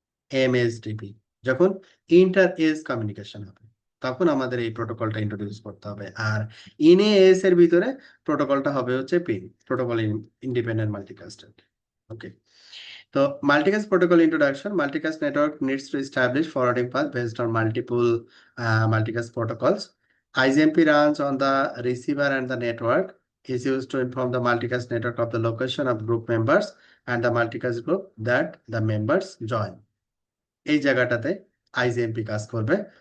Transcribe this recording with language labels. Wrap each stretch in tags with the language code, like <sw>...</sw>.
<bn>MSDP যখন inter age communication হবে তখন আমাদের এই প্রোটোকলটা ইন্ট্রোডিউস করতে হবে। আর ইনে এস এর ভিতরে প্রোটোকলটা হবে হচ্ছে পিন, প্রোটোকল ইন্ডিপেন্ডেন্ট মাল্টিকাস্টেড।</bn> <en>Okay, তো multicast protocol introduction. Multicast network needs to establish forwarding path based on multiple multicast protocols. IGMP runs on the receiver and the network is used to inform the multicast network of the location of group members and the multicast group that the members join.</en> <bn>এই জায়গাটাতে IGMP কাজ করবে।</bn>